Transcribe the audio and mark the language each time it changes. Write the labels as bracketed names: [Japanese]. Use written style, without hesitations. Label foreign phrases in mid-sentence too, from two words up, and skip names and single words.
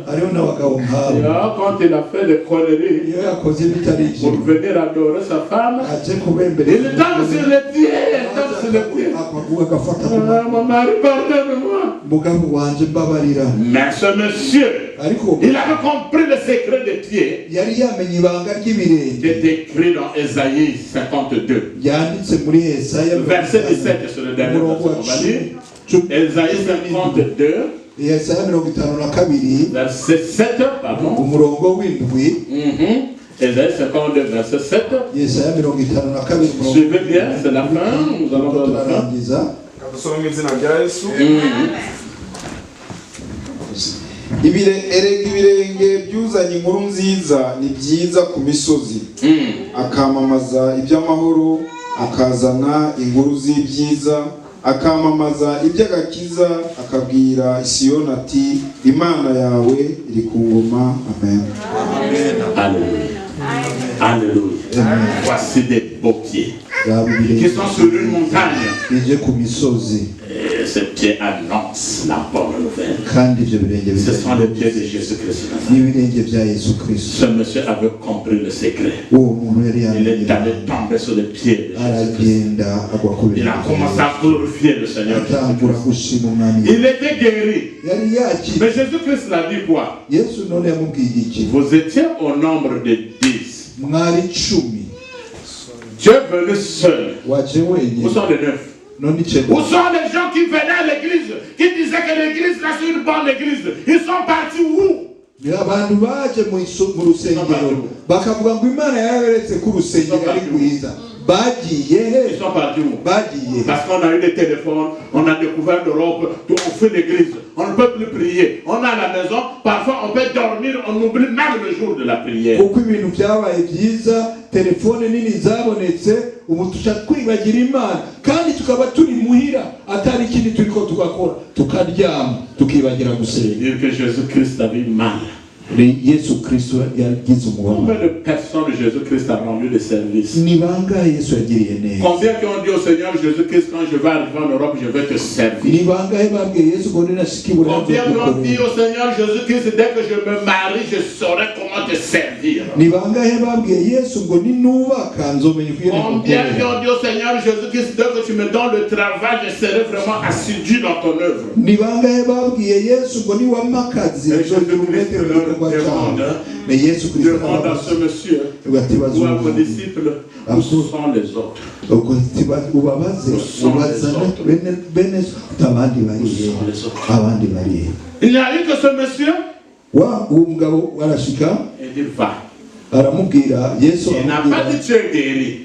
[Rundi] hariho n'abagabo Et nk'abo [French] alors, quand il a fait des conneries [Rundi] iyo yakoze ibitari pour ibyo [French] venir adorer sa femme, [Rundi] aje kubembera [French] il tombe sur les pieds, il tombe sur les pieds. [Rundi] akaguha agafata ku [French] Ah, mon mari, pardonne-moi. [Rundi] mugabo wanje mbabarira. [French] Mais ce monsieur, [Rundi] ariko [French] il avait compris le secret des pieds [Rundi] yari yamenye ibanga qui ry'ibirenge [French] est écrit dans Ésaïe 52. [Rundi] yanditse muri Yesaya [French] Verset 17 sur le dernier [Rundi] umurongo wa [French] verset. On va lire. 10. Ésaïe 52, [Rundi] Yesaya 52 [French] verset 7, pardon. [Rundi] umurongo w'indwi. [French] Ésaïe 52, verset 7. [Rundi] Yesaya 52 [French] Suivez bien, c'est la fin. Nous allons vers la fin. [Rundi] turarangiza. Dusome mu izina rya Yesu. Erega ibirenge byuzanye inkuru nziza ni byiza ku misozi, akamamaza iby'amahoro, akazana inkuru z'ibyiza, akamamaza iby'agakiza, akabwira Isiyoni ati Imana yawe iri ku ngoma. Amen. [French] Alléluia. Alléluia. Voici des beaux pieds [Rundi] Yaba qui ibirenge [French] sont sur une montagne. [Rundi] bije ku misozi [French] Et ces pieds annoncent la bonne nouvelle. [Rundi] kandi ibyo birenge [French] Ce sont les pieds de Jésus-Christ. [Rundi] n'ibirenge bya Yesu Kristo. [French] Ce monsieur avait compris le secret. [Rundi] uwo muntu yari Il yamenye [French] est allé tomber sur les pieds de Jésus-Christ. [Rundi] aragenda agwa ku [French] Il a [Rundi] birenge [French] commencé à glorifier le Seigneur [Rundi] atangura Jésus-Christ. gushima umwami. [French] Il était guéri. [Rundi] yari yakiriye. [French] Mais Jésus-Christ l'a dit quoi? [Rundi] Yesu none yamubwiye iki? [French] Vous étiez au nombre de 10. [Rundi] mwari 10 [French] Tu es venu seul. [Rundi] waje Où wenyine [French] sont les 9? [Rundi] none Où icenda. [French] sont les gens qui venaient à l'église, qui disaient que l'église là c'est une bonne église? Ils sont partis où? [Rundi] abantu baje mu rusengero bakavuga ngo Imana yaberetse ko urusengero ari rwiza. bagiye he? [French] Ils sont partis où? [Rundi] bagiye [French] Parce qu'on a eu des téléphones, on a découvert l'Europe, on fait l'église, on ne peut plus prier. On a la maison, parfois on peut dormir, on oublie même le jour de la prière. [Rundi] kuko ibintu byabaye byiza, telefone nini zabonetse, ubu tuca twibagira Imana kandi tukaba turi muhira atari ikindi turiko tugakora, tukaryama tukibagira gusenga. [French] Dire que Jésus-Christ avait mal. [Rundi] Yesu Kristo yagize umubabaro. [French] Combien de personnes Jésus-Christ a rendu des services? [Rundi] Ni bangahe Yesu yagiriye neza? [French] Combien qui ont dit au Seigneur Jésus-Christ, quand je vais arriver en Europe, je vais te servir? [Rundi] Ni bangahe babwiye Yesu ngo ninashikibura [French] Combien qui ont dit au Seigneur Jésus-Christ, dès que je me marie, je saurai comment te servir? [Rundi] Ni bangahe babwiye Yesu ngo ninubaka nzomenya kwiyene [French] Combien qui ont dit au Seigneur Jésus-Christ, dès que tu me donnes le travail, je serai vraiment assidu dans ton œuvre? [Rundi] Ni bangahe babwiye Yesu ngo niwamakazi mais Yesu Kristo [French] demande à ce monsieur ou à vos disciples où sont les autres. Il n'y a eu que ce monsieur. Il dit va. Il n'a pas dit tu es guéri.